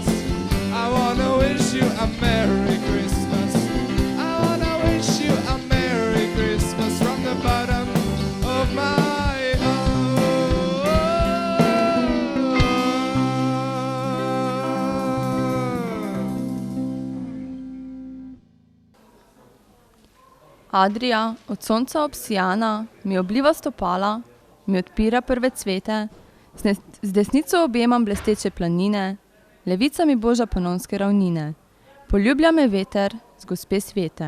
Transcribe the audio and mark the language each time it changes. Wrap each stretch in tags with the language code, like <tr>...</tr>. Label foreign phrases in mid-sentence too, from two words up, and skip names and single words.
<en>I wanna wish you a Merry Christmas. I wanna wish you a Merry Christmas from the bottom of my heart.</en> <sl>Adria od sonca obsijana mi obliva stopala, mi odpira prve cvete, z desnico objemam blesteče planine, levica mi boža panonske ravnine, poljublja me veter z gospe svete.</sl>